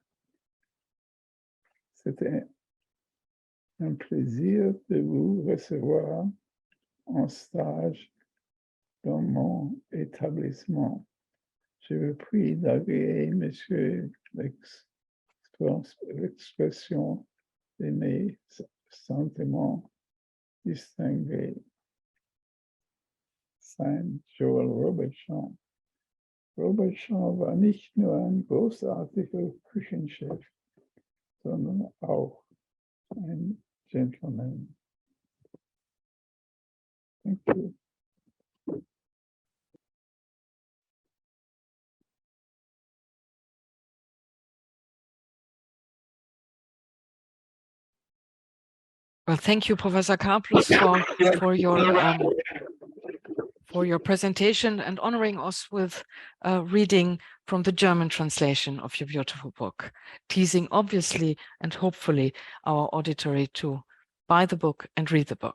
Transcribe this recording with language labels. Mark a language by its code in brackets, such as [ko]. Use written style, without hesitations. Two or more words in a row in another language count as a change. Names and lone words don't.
[fr] C'était un plaisir de vous recevoir en stage dans mon établissement. Je vous prie d'agréer, monsieur, l'expression de mes sentiments distingués. [de] Sein Joel Robichaud. Robichaud war nicht nur ein großartiger Küchenchef, sondern auch ein Gentleman. [en] Thank you. Well, thank you, Professor Karplus, for your presentation and honoring us with reading from the German translation of your beautiful book, teasing obviously and hopefully our auditory to buy the book and read the book.